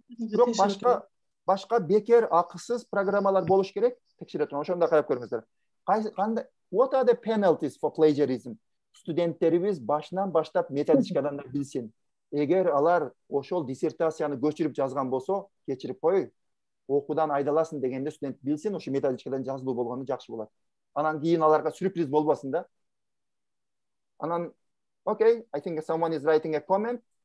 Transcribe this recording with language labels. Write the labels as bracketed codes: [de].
[ky] Бирок башка бекер акысыз программалар болуш керек, текшере турган. Ошондо карап көрүңүздөр. [en] What are the penalties for plagiarism? [ky] Студенттерибиз башынан баштап методичкадан да билсин. Эгер алар ошол диссертацияны көчүрүп жазган болсо, кечирип кой, окуудан айдаласын дегенде студент билсин, ошо методичкадан жазылуу болгону жакшы болот. Анан кийин аларга сюрприз болбосун да. [en] Анан, okay, I think someone is writing a comment.